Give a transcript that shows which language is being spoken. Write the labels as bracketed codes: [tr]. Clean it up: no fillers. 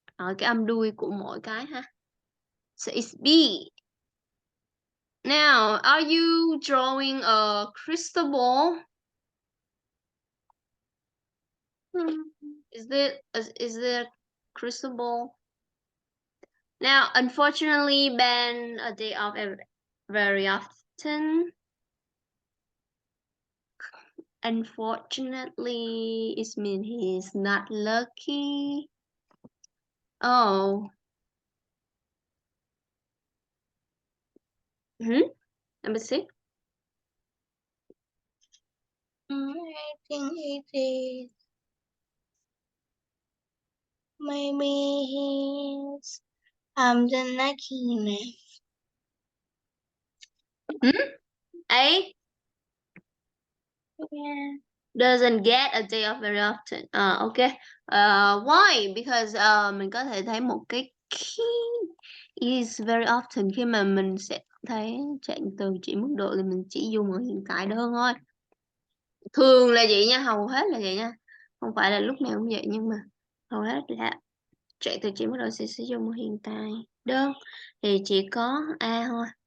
[vi] Cái âm đuôi của mỗi cái ha. [en] So it's B. Now, are you drawing a crystal ball? Is there crystal ball? Now, unfortunately, Ben a day off very often. Unfortunately, it means he's not lucky. Oh. Number 6. I think it is. Maybe he's the lucky man. A. Yeah. Doesn't get a day off very often. Okay. Why? [vi] Because mình có thể thấy một cái key [en] is very often [vi] khi mà mình sẽ thấy trạng từ chỉ mức độ thì mình chỉ dùng ở hiện tại đơn thôi. Thường là vậy nha, hầu hết là vậy nha. Không phải là lúc nào cũng vậy nhưng mà hầu hết là trạng từ chỉ mức độ sẽ sử dụng ở hiện tại đơn thì chỉ có A thôi.